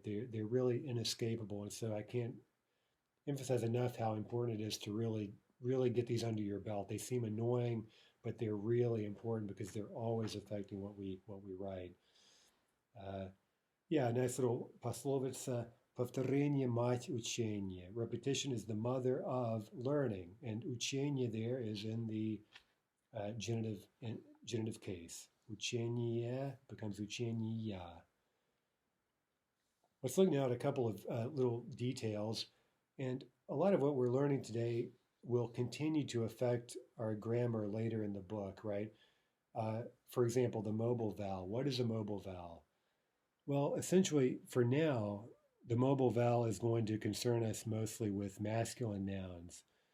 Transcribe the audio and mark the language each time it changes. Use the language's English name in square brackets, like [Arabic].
[English] They're really inescapable. And so I can't emphasize enough how important it is to really get these under your belt. They seem annoying, but they're really important because they're always affecting what we write. Yeah, nice little пословица. [Russian] Повторение мать учения. [English] Repetition is the mother of learning, and учение there is in the genitive case. [Russian] Учение becomes учения. [English] Let's look now at a couple of little details, and a lot of what we're learning today will continue to affect our grammar later in the book, right? For example, the mobile vowel. What is a mobile vowel? Well, essentially, for now, the mobile vowel is going to concern us mostly with masculine nouns.